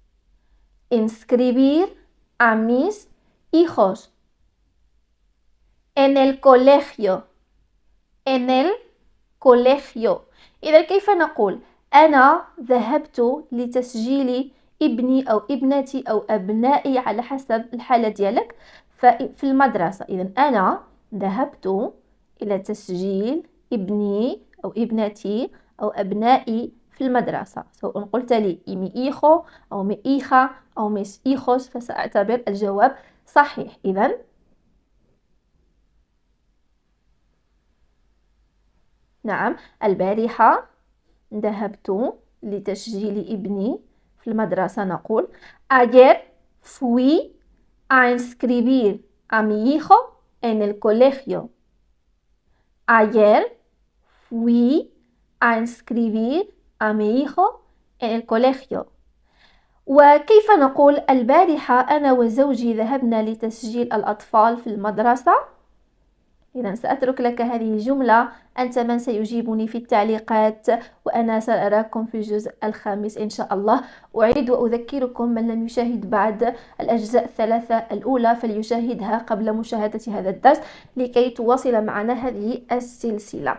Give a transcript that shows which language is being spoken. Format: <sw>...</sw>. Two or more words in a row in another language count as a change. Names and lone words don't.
<es>En el colegio.</es> <ar>إذا كيف نقول أنا ذهبت لتسجيل ابني أو ابنتي أو أبنائي على حسب الحالة ديالك في المدرسة. إذا أنا ذهبت إلى تسجيل ابني أو ابنتي أو أبنائي في المدرسة. سواء قلت لي</ar> <es>mi hijo</es> <ar>أو</ar> <es>mi hija</es> <ar>أو</ar> <es>mis hijos</es> <ar>فسأعتبر الجواب صحيح. إذا نعم البارحة ذهبت لتسجيل ابني في المدرسة نقول</ar> <es>ayer fui a inscribir a mi hijo en el colegio. Ayer fui a inscribir a mi hijo en el colegio.</es> <ar>وكيف نقول البارحة أنا وزوجي ذهبنا لتسجيل الأطفال في المدرسة؟ إذا سأترك لك هذه الجملة: أنت من سيجيبني في التعليقات، وأنا سأراكم في الجزء الخامس إن شاء الله. أعيد وأذكركم من لم يشاهد بعد الأجزاء الثلاثة الأولى فليشاهدها قبل مشاهدة هذا الدرس لكي تواصل معنا هذه السلسلة.</ar>